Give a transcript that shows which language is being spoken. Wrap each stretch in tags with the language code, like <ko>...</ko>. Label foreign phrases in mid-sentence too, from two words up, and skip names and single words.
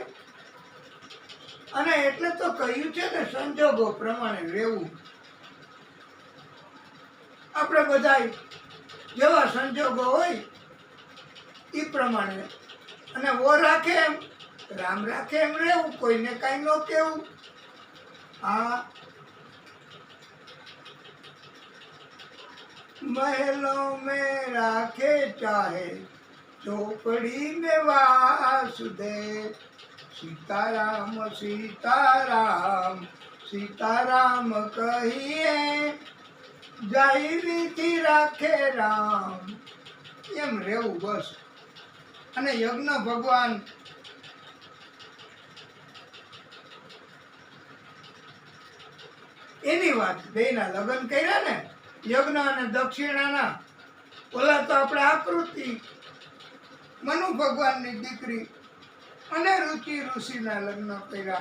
<gu>અને એટલે તો કહ્યું છે ને, સંજોગો પ્રમાણે રહેવું. આપણે બધા જેવા સંજોગો હોય એ પ્રમાણે, અને વો રાખે એમ રામ રાખે એમ રહેવું, કોઈને કાંઈ ન કહેવું. હા,</gu> <hi>महलों में राखे चाहे चौपड़ी में वासुदेव, सीताराम सीताराम सीताराम कहिए जाई रीति राखे राम.</hi> <gu>એમ રહેવું બસ. અને યજ્ઞ ભગવાન એની વાત, બેયના લગ્ન કર્યા ને, યજ્ઞ અને દક્ષિણાના. ઓલા તો આપણે આકૃતિ મનુ ભગવાનની દીકરી અને રુચિ ઋષિના લગ્ન કર્યા.</gu>